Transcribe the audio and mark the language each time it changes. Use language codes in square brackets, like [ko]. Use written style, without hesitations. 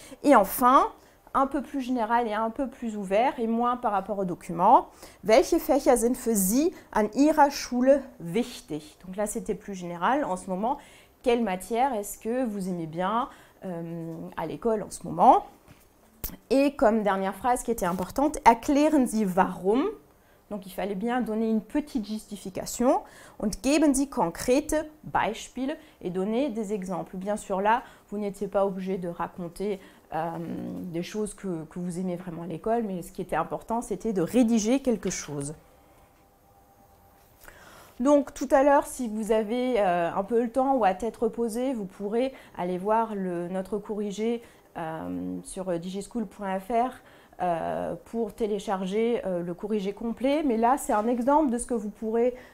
[fr] Et enfin, un peu plus général et un peu plus ouvert, et moins par rapport au document, [de] welche Fächer sind für Sie an Ihrer Schule wichtig? [fr] Donc là, c'était plus général. En ce moment, quelle matière est-ce que vous aimez bien à l'école en ce moment? Et comme dernière phrase qui était importante, [de] erklären Sie warum. [fr] Donc, il fallait bien donner une petite justification. [de] Und geben Sie konkrete Beispiele [fr] et donner des exemples. Bien sûr, là, vous n'étiez pas obligé de raconter des choses que vous aimez vraiment à l'école, mais ce qui était important, c'était de rédiger quelque chose. Donc, tout à l'heure, si vous avez un peu le temps ou à tête reposée, vous pourrez aller voir notre corrigé sur digischool.fr pour télécharger le corrigé complet. Mais là, c'est un exemple de ce que vous pourrez